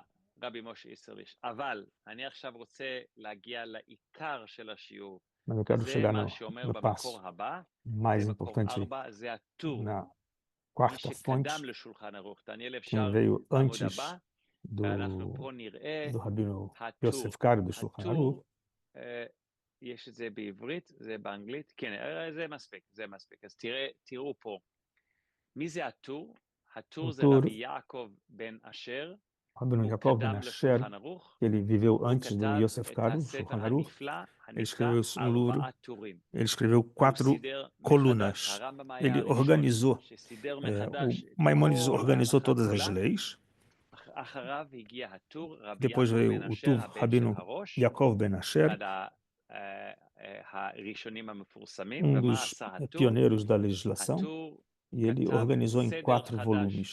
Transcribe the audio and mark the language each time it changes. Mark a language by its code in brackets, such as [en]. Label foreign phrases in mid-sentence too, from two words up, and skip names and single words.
[pt] Mas eu quero chegar no passo mais importante, na quarta fonte, que veio antes do Rabino Yosef Karo, do Shulchan Aruch. [he] יש את זה בעברית, זה באנגלית, כן, זה מספיק. אז תראו פה. מי זה הטור? הטור זה רבי יעקב בן אשר, [pt] Rabino Yaakov Ben Asher, ele viveu antes do Yosef Karo, Shulchan Aruch. Ele escreveu 4 colunas. Ele organizou, o Maimônides organizou todas as leis. Depois veio o Tur, Rabino Yaakov Ben Asher, dos pioneiros da legislação, e ele organizou em 4 volumes.